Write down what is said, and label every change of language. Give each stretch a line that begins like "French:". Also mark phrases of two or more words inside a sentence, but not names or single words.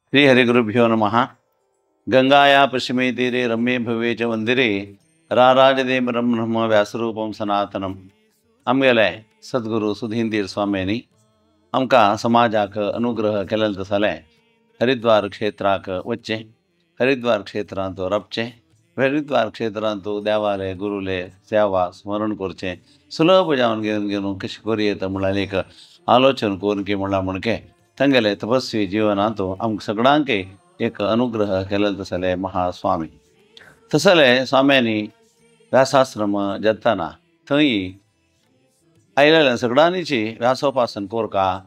Sanskrit: श्रीहरिगुरुभ्यो नमः। गंगाया पश्चिमे तीरे रम्ये भव्ये च मंदिरे राराजदेव ब्रह्म व्यासरूपम सनातनम।
Konkani: आमगेले सद्गुरू सुधींदीर स्वामींनी आमकां समाजाक अनुग्रह केलेलो तसले हरिद्वार क्षेत्राक वच्चे, हरिद्वार क्षेत्रांत रपचे, हरिद्वार क्षेत्रांत देवाले गुरुले सेवा स्मरण करचें सुलभ जावन घेवन कशें करूं म्हणल्यार एक आलोचन करून की म्हणला म्हणके तांगेले तपस्वी जिवनांत आमकां सगळ्यांक एक अनुग्रह केलेलो तसले महास्वामी तसले स्वाम्यांनी व्यासाश्रम जेतना थंय आयलेल्या सगळ्यांची व्यासोपासन कोरका